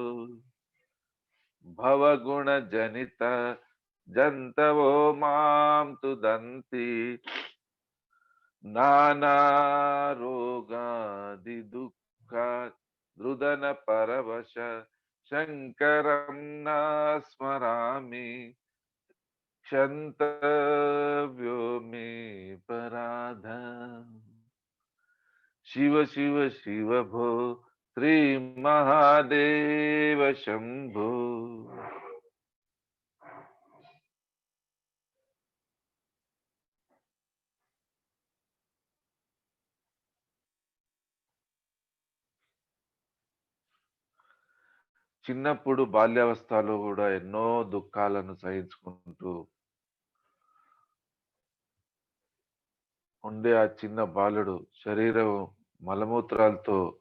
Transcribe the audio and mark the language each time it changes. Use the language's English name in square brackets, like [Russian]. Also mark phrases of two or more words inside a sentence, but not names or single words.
[Sanskrit] భవగుణ జనిత జంతవో మాం తుదంతి నానా రోగాది దుఃఖ దృదన పరవశ శంకరం నా స్మరామి क्षन्तव्यो मे पराधा शिव शिव शिव भो श्री महादेव शंभो [Telugu] చిన్నప్పుడు బాల్యావస్థలో కూడా ఎన్నో దుఃఖాలను సహించుకుంటూ ఉండే ఆ చిన్న బాలుడు శరీరం మలమూత్రాలతో